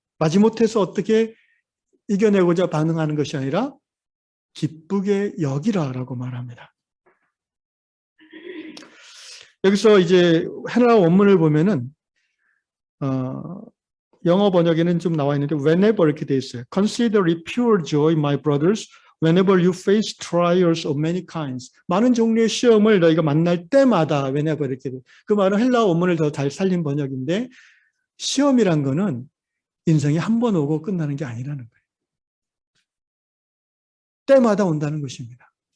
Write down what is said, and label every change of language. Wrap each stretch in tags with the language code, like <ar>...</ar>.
<ko>마지못해서 어떻게 이겨내고자 반응하는 것이 아니라 기쁘게 여기라라고 말합니다. 여기서 이제 헬라 원문을 보면은 영어 번역에는 좀 나와 있는데 whenever 이렇게 돼 있어요.</ko> <en>Consider it pure joy, my brothers, whenever you face trials of many kinds.</en> <ko>많은 종류의 시험을 너희가 만날 때마다 whenever 이렇게 돼. 그 말은 헬라 원문을 더 잘 살린 번역인데 시험이란 거는 인생이 한 번 오고 끝나는 게 아니라는 거예요. 때마다 온다는 것입니다.</ko>